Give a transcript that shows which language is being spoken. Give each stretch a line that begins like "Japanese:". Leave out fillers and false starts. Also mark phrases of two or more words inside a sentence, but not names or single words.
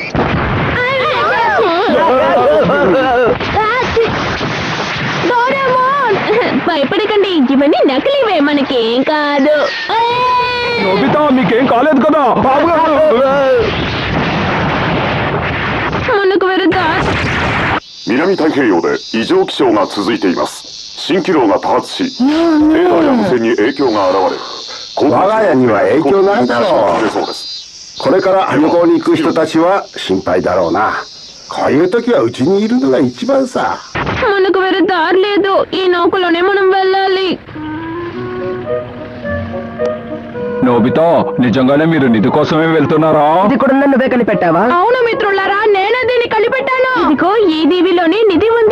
Telugu: భయపడకండి, ఇవన్నీ నకిలీవే, మనకేం కాదు. నోబితా, మీకేం కాలేదు కదా? మనకు వెళ్తా.
Japanese: 南太平洋で異常気象が続いています。蜃気楼が多発し、レーダーや無線に影響が現れ、我が家には影響ないだろう。そうです。これから旅行に行く人たちは心配だろうな。こういう時はうちにいるのが一番さ。
Telugu: మనకు వేరే దారి లేదు. ఈ నౌకలోనే మనం వెళ్ళాలి. నోబితా, నిజంగానే మీరు నిధి కోసమే వెళ్తున్నారా? ఇది కూడా నువ్వే కనిపెట్టావా? అవును మిత్రులారా, నేనే దీన్ని కలిపెట్టాను. ఇదిగో ఈ దీవిలోని నిధి ఉంది.